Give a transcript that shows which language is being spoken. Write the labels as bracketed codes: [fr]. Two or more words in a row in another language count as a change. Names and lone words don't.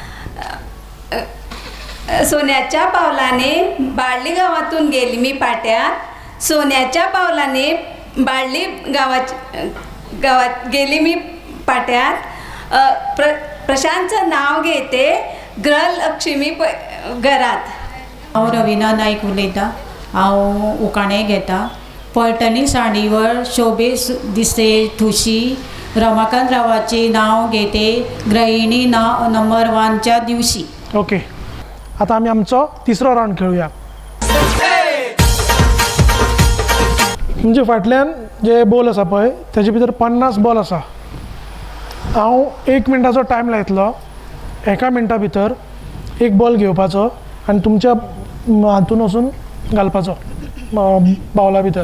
[mr] सोन्याच्या पावलाने बाळली गावातून गेली मी पाट्यात, सोन्याच्या पावलाने बाळली गावात गेली मी पाट्यात. प्रशांतचं नाव घेते गृहलक्ष्मी घरात. [kok] हांव रविना नायक उलयतां. हांव उकाणे घेता. [mr] पैठणी साडीवर शोभे दिसते ठुशी, रमाकांत रावाचे नाव घेते गृहिणी नंबर 1च्या दिवशी. [kok] ओके, आता आमी आमचो तिसरो राउंड खेळुया. म्हणजे फाटल्यान जे बॉल आसा पळय तेजे भितर 50 बॉल आसा. हांव 1 मिनटाचो टायम लायतलो. 1 मिनटा भितर एक बॉल घेवपाचो आनी तुमच्या हातून वचून घालपाचो बावला भितर.